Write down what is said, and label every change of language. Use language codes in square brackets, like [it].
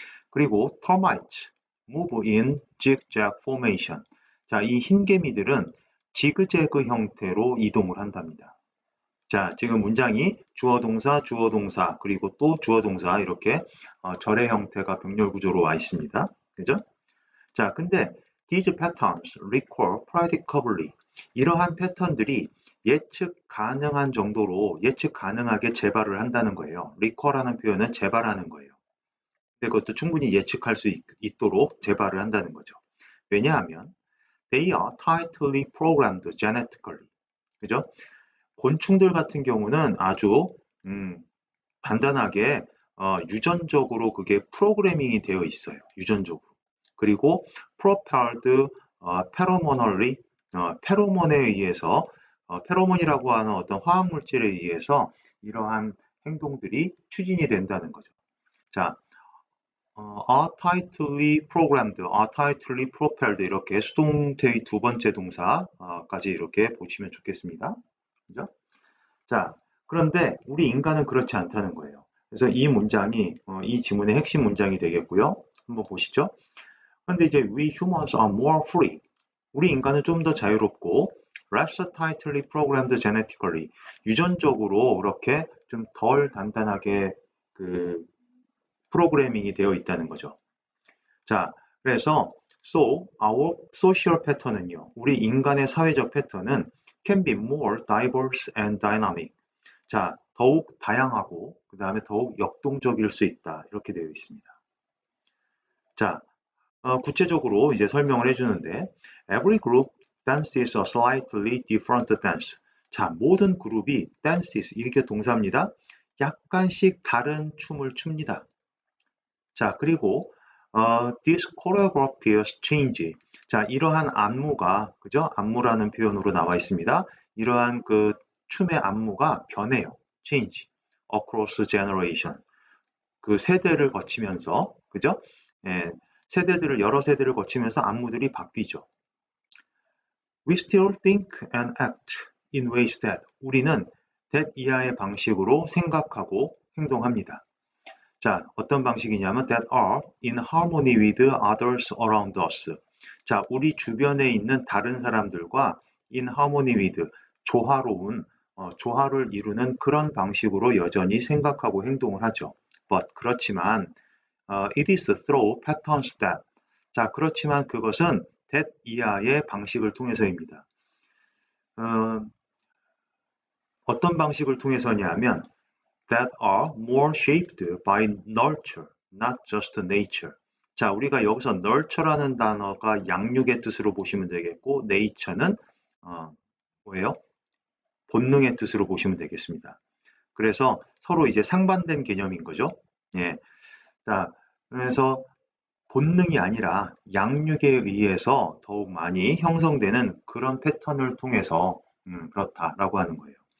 [ko] 그리고 [en] termites move in zigzag formation. [ko] 자, 이 흰개미들은 지그재그 형태로 이동을 한답니다. 자, 지금 문장이 주어 동사, 그리고 또 주어 동사 이렇게 절의 형태가 병렬 구조로 와 있습니다. 그죠? 자, 근데 [en] these patterns recall predictably. [ko] 이러한 패턴들이 예측 가능한 정도로 예측 가능하게 재발을 한다는 거예요. recall하는 표현은 재발하는 거예요. 근데 그것도 충분히 예측할 수 있도록 재발을 한다는 거죠. 왜냐하면 [en] they are tightly programmed genetically. [ko] 그죠? 곤충들 같은 경우는 아주 단단하게 유전적으로 그게 프로그래밍이 되어 있어요. 유전적으로. 그리고 [en] propelled pheromonally [ko] 페로몬에 의해서 페로몬이라고 하는 어떤 화학 물질에 의해서 이러한 행동들이 추진이 된다는 거죠. 자, [en] are tightly programmed, are tightly propelled [ko] 이렇게 수동태의 두 번째 동사까지 이렇게 보시면 좋겠습니다. 그죠? 자, 그런데 우리 인간은 그렇지 않다는 거예요. 그래서 이 문장이 이 지문의 핵심 문장이 되겠고요. 한번 보시죠. 근데 이제 [en] we humans are more free. [ko] 우리 인간은 좀 더 자유롭고 [en] less tightly programmed genetically. [ko] 유전적으로 그렇게 좀 덜 단단하게 그 프로그래밍이 되어 있다는 거죠. 자, 그래서 [en] so our social pattern은요. [ko] 우리 인간의 사회적 패턴은 [en] can be more diverse and dynamic. [ko] 자, 더욱 다양하고 그 다음에 더욱 역동적일 수 있다. 이렇게 되어 있습니다. 자, 구체적으로 이제 설명을 해주는데 [en] every group dances a slightly different dance. [ko] 자, 모든 그룹이 dances, 이게 동사입니다. 약간씩 다른 춤을 춥니다. 자, 그리고 [en] this choreographies change. [ko] 자, 이러한 안무가, 그죠? 안무라는 표현으로 나와 있습니다. 이러한 그 춤의 안무가 변해요. [en] change. across generation. [ko] 그 세대를 거치면서, 그죠? 예, 세대들을, 여러 세대를 거치면서 안무들이 바뀌죠. [en] We still think and act in ways that. [ko] 우리는 that 이하의 방식으로 생각하고 행동합니다. 자, 어떤 방식이냐면 [en] that are in harmony with others around us. [ko] 자, 우리 주변에 있는 다른 사람들과 in harmony with, 조화로운, 조화를 이루는 그런 방식으로 여전히 생각하고 행동을 하죠. [en] But [ko] 그렇지만 [en] it is through patterns that. [ko] 자, 그렇지만 그것은 that 이하의 방식을 통해서입니다. 어떤 방식을 통해서냐면 [en] that are more shaped by nurture, not just nature. [ko] 자, 우리가 여기서 nurture라는 단어가 양육의 뜻으로 보시면 되겠고 nature는 뭐예요? 본능의 뜻으로 보시면 되겠습니다. 그래서 서로 이제 상반된 개념인 거죠. 예. 자, 그래서 본능이 아니라 양육에 의해서 더욱 많이 형성되는 그런 패턴을 통해서 그렇다라고 하는 거예요.